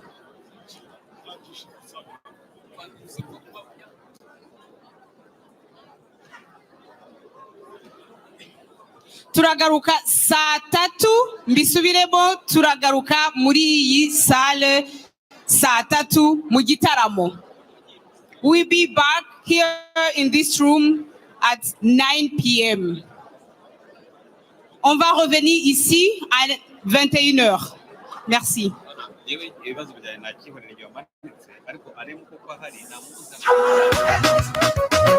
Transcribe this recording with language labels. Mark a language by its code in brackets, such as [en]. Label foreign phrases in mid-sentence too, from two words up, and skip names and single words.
[rw] turagaruka saa 3 mbisubiremo turagaruka muri iyi salle saa 3 mu gitaramo. [en] We'll be back here in this room at 9 p.m. [fr] On va revenir ici à 21h. Merci. [rw] ibibazo bijyanye na kihorere